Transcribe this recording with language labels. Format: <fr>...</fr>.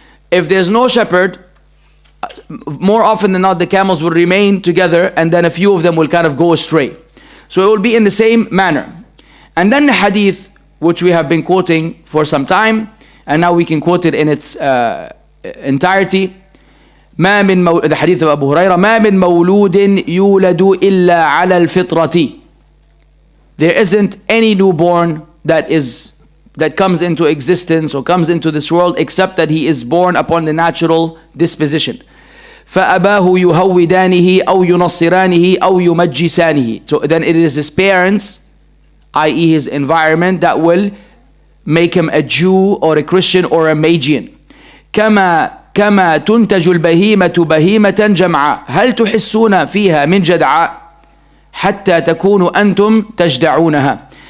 <en>If there's no shepherd, more often than not the camels will remain together and then a few of them will kind of go astray. So it will be in the same manner. And then the hadith which we have been quoting for some time, and now we can quote it in its entirety. The hadith of Abu Hurairah,</en> <ar>ما من مولود يولد إلا على الفطرة.</ar> <en>There isn't any newborn that comes into existence or comes into this world except that he is born upon the natural disposition.</en> <ar>فأباه يهودانه أو ينصرانه أو يمجسانه.</ar> <en>So then it is his parents, i.e. his environment, that will make him a Jew or a Christian or a Magian.</en> <ar>كما تنتج البهيمة بهيمة جمعاء هل تحسون فيها من جدعاء حتى تكونوا أنتم تجدعونها.</ar>